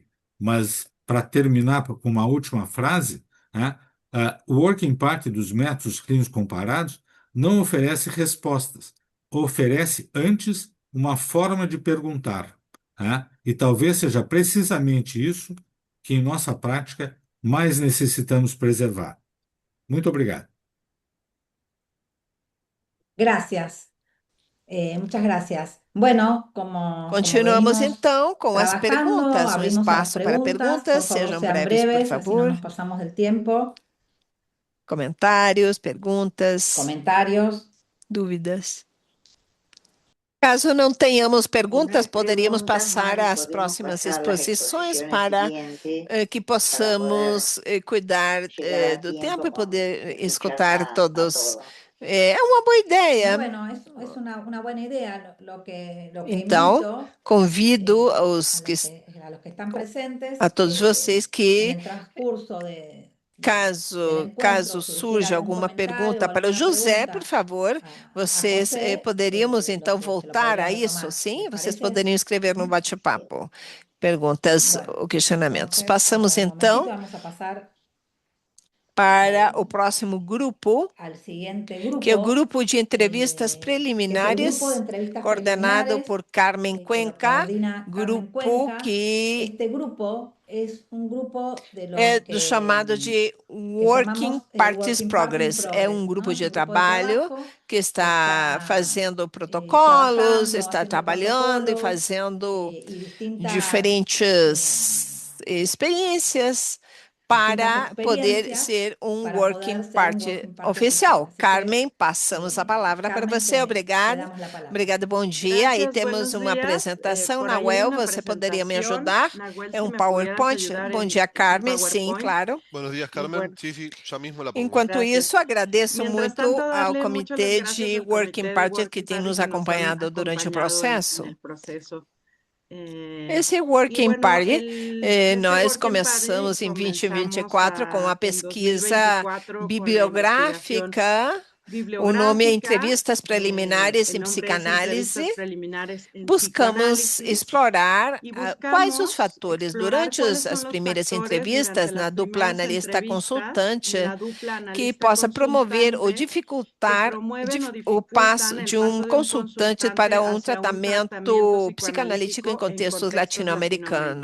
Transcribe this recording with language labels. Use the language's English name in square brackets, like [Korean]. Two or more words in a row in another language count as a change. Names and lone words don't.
[Portuguese] Mas, para terminar com uma última frase, né, o [English] Working Party [Portuguese] dos métodos clínicos comparados não oferece respostas, oferece antes uma forma de perguntar. Né? E talvez seja precisamente isso que, em nossa prática, mais necessitamos preservar. Muito obrigado. [Spanish] Gracias. Muchas gracias. Bueno, como [Portuguese] Continuamos [Spanish] venimos [Portuguese] então com as [Spanish] trabajando, [Portuguese] perguntas. Um [Spanish] abrimos a las [Portuguese] espaço para [Spanish] preguntas. [Portuguese] perguntas. [Spanish] Por favor, [Portuguese] Sejam [Spanish] sean [Portuguese] breves, por [Spanish] breves, así no [Portuguese] favor. [Spanish] nos pasamos del tiempo. [Portuguese] Comentários, perguntas, [Spanish] Comentarios. [Portuguese] dúvidas. Caso não tenhamos [Spanish] No hay [Portuguese] perguntas, poderíamos [Spanish] preguntas, [Portuguese] passar [Spanish] Mari, [Portuguese] às [Spanish] podemos [Portuguese] próximas [Spanish] pasar a las [Portuguese] exposições [Spanish] exposiciones [Portuguese] para [Spanish] siguientes [Portuguese] que [Spanish] para poder [Portuguese] possamos cuidar [Spanish] llegar a [Portuguese] do [Spanish] tiempo [Portuguese] tempo e [Spanish] con poder escuchar [Portuguese] escutar a todos. [Spanish] todos. [Portuguese] É uma boa ideia. [Spanish] Bueno, es una buena idea. Lo que [Portuguese] Então, [Spanish] invito [Portuguese] convido a os que, [Spanish] los que están presentes, [Portuguese] a todos vocês [Spanish] en [Portuguese] que, [Spanish] el transcurso del [Portuguese] caso [Spanish] encuentro, [Portuguese] surja [Spanish] surgiera algún [Portuguese] alguma [Spanish] comentario [Portuguese] pergunta [Spanish] o [Portuguese] para o [Spanish] alguna [Portuguese] José, por [Spanish] pregunta [Portuguese] favor, a vocês [Spanish] José, [Portuguese] poderíamos então [Spanish] se lo [Portuguese] voltar a [Spanish] podría [Portuguese] isso, [Spanish] retomar. [Portuguese] sim? [Spanish] ¿Les [Portuguese] Vocês [Spanish] parece? [Portuguese] poderiam escrever no Ujú. bate-papo perguntas [Spanish] Bueno, [Portuguese] ou questionamentos. [Spanish] entonces, [Portuguese] Passamos [Spanish] un momentito, [Portuguese] então [Spanish] vamos a pasar [Portuguese] para o próximo grupo, [Spanish] al siguiente [Portuguese] que é o [Spanish] grupo, [Portuguese] grupo de entrevistas [Spanish] que es el grupo de [Portuguese] preliminares, [Spanish] entrevistas [Portuguese] coordenado [Spanish] preliminares, [Portuguese] por Carmen [Spanish] que lo [Portuguese] Cuenca, [Spanish] coordina Carmen [Portuguese] grupo [Spanish] Cuenca. [Portuguese] que [Spanish] Este grupo es un grupo de los [Portuguese] é do [Spanish] que [Portuguese] chamado de [Spanish] que [Portuguese] Working chamamos Parties [English] Working Party in [Portuguese] Progress. É um [Spanish] Progress, [Portuguese] grupo [Spanish] ¿no? Es [Portuguese] de [Spanish] un grupo de [Portuguese] trabalho [Spanish] trabajo [Portuguese] que está [Spanish] está [Portuguese] fazendo protocolos, [Spanish] trabajando, [Portuguese] está [Spanish] haciendo [Portuguese] trabalhando e [Spanish] protocolos [Portuguese] fazendo [Spanish] y distintas [Portuguese] diferentes experiências para poder [Spanish] experiencias [Portuguese] ser um [Spanish] para [Portuguese] Working [Spanish] poder ser un [Portuguese] Party [English] Working Party [Portuguese] oficial. [Spanish] oficial. Así que, [Portuguese] Carmen, passamos a palavra para [Spanish] Carmen, [Portuguese] você. [Spanish] te [Portuguese] Obrigada. [Spanish] damos la palabra. [Portuguese] Obrigada, bom dia. Aí [Spanish] Gracias, [Portuguese] temos [Spanish] buenos [Portuguese] uma [Spanish] días. [Portuguese] apresentação. [Spanish] Por ahí hay [Portuguese] Nahuel, [Spanish] una [Portuguese] você poderia me [Spanish] presentación. [Portuguese] ajudar? [Spanish] Nahuel, [Portuguese] É [Spanish] si [Portuguese] um [Spanish] me pudieras [Portuguese] PowerPoint. [Spanish] ayudar [Portuguese] Bom [Spanish] en [Portuguese] dia, Carmen. Sim, [Spanish] PowerPoint. [Portuguese] claro. [Spanish] Buenos días, Carmen. Bueno, Sí, sí, ya mismo la pongo. [Portuguese] Enquanto [Spanish] gracias. [Portuguese] isso, agradeço [Spanish] Mientras [Portuguese] muito [Spanish] tanto, [Portuguese] ao [Spanish] darle muchas las [Portuguese] comitê [Spanish] gracias [Portuguese] de [Spanish] al [Portuguese] Working [Spanish] comité de [Portuguese] Party que [Spanish] Working [Portuguese] tem [Spanish] Party [Portuguese] nos [Spanish] que nos han [Portuguese] acompanhado durante o [Spanish] acompañado en [Portuguese] processo. [Spanish] el proceso. [Portuguese] Esse [Spanish] Y [Portuguese] Working [Spanish] bueno, [Portuguese] Party, [Spanish] este [Portuguese] nós [English] Working Party [Portuguese] começamos em [Spanish] comenzamos [Portuguese] 2024 com a [Spanish] en [Portuguese] pesquisa [Spanish] 2024 con la investigación [Portuguese] bibliográfica. O nome é Entrevistas Preliminares em [Spanish] el nombre es [Portuguese] Psicanálise. [Spanish] Entrevistas Preliminares en [Portuguese] Buscamos [Spanish] Psicoanálisis [Portuguese] explorar [Spanish] y [Portuguese] quais os [Spanish] buscamos [Portuguese] fatores [Spanish] explorar [Portuguese] durante [Spanish] cuáles son [Portuguese] as [Spanish] los [Portuguese] primeiras [Spanish] factores [Portuguese] entrevistas [Spanish] durante [Portuguese] na [Spanish] las [Portuguese] dupla [Spanish] primeras [Portuguese] analista [Spanish] entrevistas [Portuguese] consultante [Spanish] en la dupla [Portuguese] que [Spanish] analista [Portuguese] possa promover ou [Spanish] consultante que [Portuguese] dificultar [Spanish] promueven o [Portuguese] o passo [Spanish] dificultan el [Portuguese] de [Spanish] paso de un [Portuguese] consultante [Spanish] consultante [Portuguese] para um [Spanish] hacia un [Portuguese] tratamento [Spanish] tratamiento [Portuguese] psicanalítico em [Spanish] psicoanalítico en [Portuguese] contextos [Spanish] contextos [Portuguese] latino-americanos.